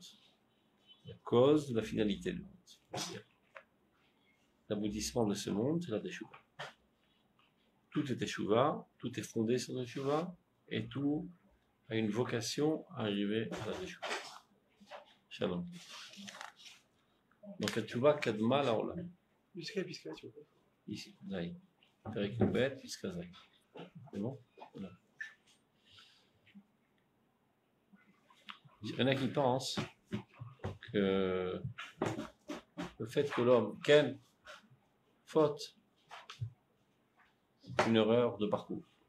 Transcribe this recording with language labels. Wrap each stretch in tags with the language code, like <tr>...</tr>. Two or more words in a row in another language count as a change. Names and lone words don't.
<fr>La cause de la finalité du monde. L'aboutissement de ce monde, c'est la teshuva. Tout est teshuva, tout est fondé sur la teshuva, et tout a une vocation à arriver à la teshuva. Shalom. Donc la</fr> <he>תשובה קדמה לעולם.</he> <fr>Jusqu'à Pisca, tu vois. Ici, Zaï.</fr> <he>פרק ב, פסקה ז.</he> <fr>C'est bon? Voilà. Il y en a qui pensent que le fait que l'homme, quelle faute, une erreur de parcours.</fr>